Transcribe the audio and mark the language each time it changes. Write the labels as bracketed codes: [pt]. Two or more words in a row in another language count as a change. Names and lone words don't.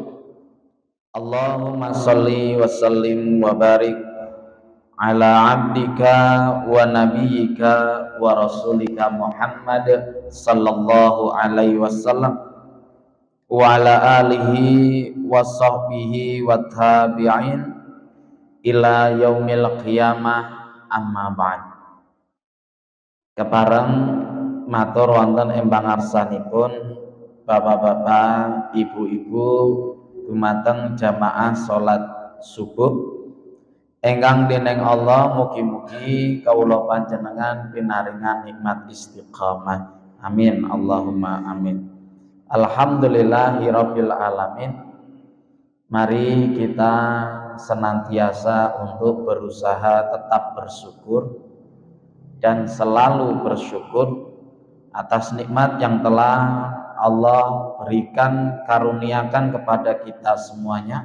[ar] اللهم صل وسلم وبارك على عبدك ونبيك ورسولك محمد صلى الله عليه وسلم وعلى آله وصحبه وتابعين إلى يوم القيامة، أما بعد. [jv] Kepareng matur wonten ing pangarsanipun bapak-bapak, ibu-ibu dumateng jamaah salat subuh ingkang dening Allah mugi-mugi kawula panjenengan pinaringan nikmat istiqamah. [ar] آمين اللهم آمين. الحمد لله رب العالمين. [id] Mari kita senantiasa untuk berusaha tetap bersyukur dan selalu bersyukur atas nikmat yang telah Allah berikan, karuniakan kepada kita semuanya.